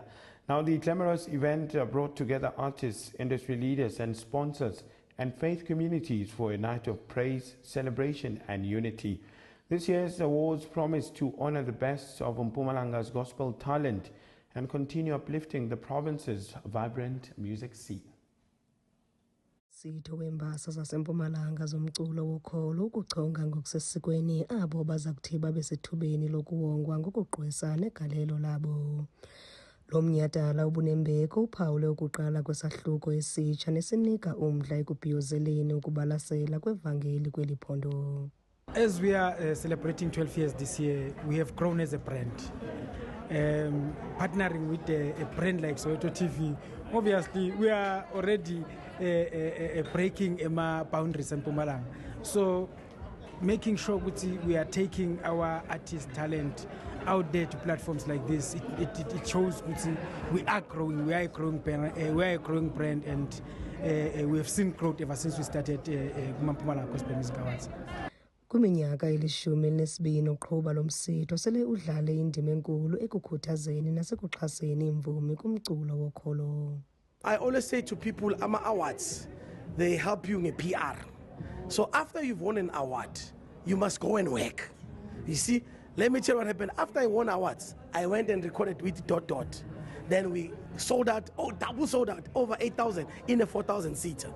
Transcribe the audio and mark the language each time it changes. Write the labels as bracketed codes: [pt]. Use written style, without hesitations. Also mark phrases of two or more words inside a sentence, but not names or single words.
[en] Now, the glamorous event brought together artists, industry leaders and sponsors and faith communities for a night of praise, celebration and unity. This year's awards promise to honor the best of Mpumalanga's gospel talent and continue uplifting the province's vibrant music scene. [xh] Sitho wembasa zaseMpumalanga zomculo wokholo ukuchonga ngokusesikweni abo baza kuthi babe sethubeni lokuwongwa ngokugqwesa negalelo labo. Lo mnyhadala ubunembeko uphawule ukuqala kwesahluko esitsha nesinika umdla ekubhiyozeleni ukubalasela kwevangeli kweli phondo. [en] As we are celebrating 12 years this year, we have grown as a brand. Partnering with a brand like Soweto TV, obviously we are already breaking boundaries in Mpumalanga. So making sure we are taking our artist talent out there to platforms like this, it shows we are growing, we are a growing brand, and we have seen growth ever since we started Mpumalanga Gospel Music Awards. [xh] Kuminyaka eli-12 uqhuba lo msitho sele udlale indima enkulu ekukhuthazeni nasekuxhaseni imvumi kumculo wokholo. [en] I always say to people, awards, they help you in PR. So after you've won an award, you must go and work. You see, let me tell you what happened. After I won awards, I went and recorded with Dot. Then we sold out, double sold out, over 8,000 in a 4,000 seater.